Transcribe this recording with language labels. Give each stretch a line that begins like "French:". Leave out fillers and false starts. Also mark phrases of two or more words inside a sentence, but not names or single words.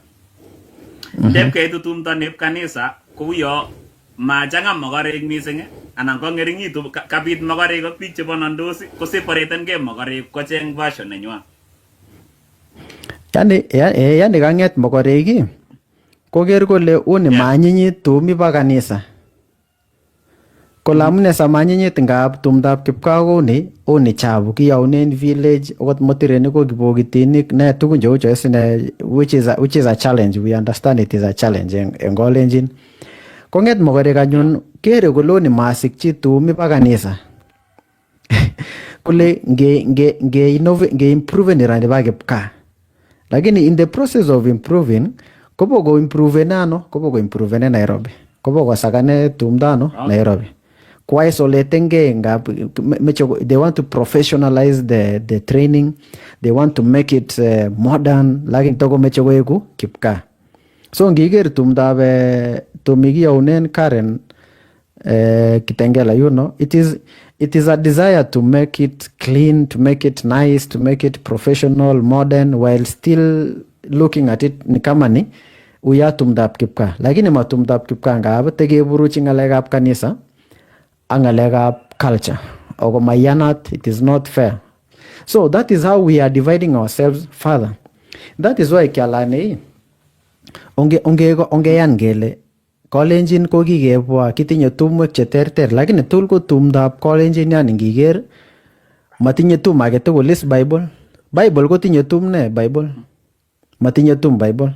Kalenjin: Dep kaitu tumdab nep kanisa kuyo majanga mokorik mising anan ko ngeringitu kapit mokorik ak biik chebo nandosi ko separaten ge mokorik kocheng version nenywa. Yani kanget mokorik koker kole uni maanyinyi tumi pa kanisa. Kole amune samanyinyit ngap tumdab kipkaa kouni chabu kiyaunen village okot motirenik ko kibokitinik ne tugun cheu cho isine
English: which is a challenge. We understand it is a challenge en Kalenjin.
Kalenjin: Konget mokorek anyun kere koloni masikchi tumi pa kanisa. Kule nge improve ni rani ba kipkaa.
English: Lakini in the process of improving
Kalenjin: kobo improve ne
English: Nairobi.
Kalenjin: Kobo sakane tumdano Nairobi. Kwa isolatenge ngap
English: they want to professionalize the training. They want to make it modern.
Kalenjin: Lakini toko mecho kipkaa. So ngiger tumigi yaunen Karen Kitengela,
English: you know, it is a desire to make it clean, to make it nice, to make it professional, modern, while still looking at it
Kalenjin: ni kama ni uya tumdab kipkaa. Lakini matumdab kipkaa ngab tege buruchi ngalekab kanisa ang ngalekab culture. Ogo mayanat,
English: it is not fair. So that is how we are dividing ourselves further. That is why
Kalenjin: kialane onge yan gele Kalenjin ko kikebwa kitinye tumwek che terter, lakini tugul ko tumdab Kalenjin yan ngiker matinye tum age tugul is Bible ko tinye tum ne Bible matinye tum Bible.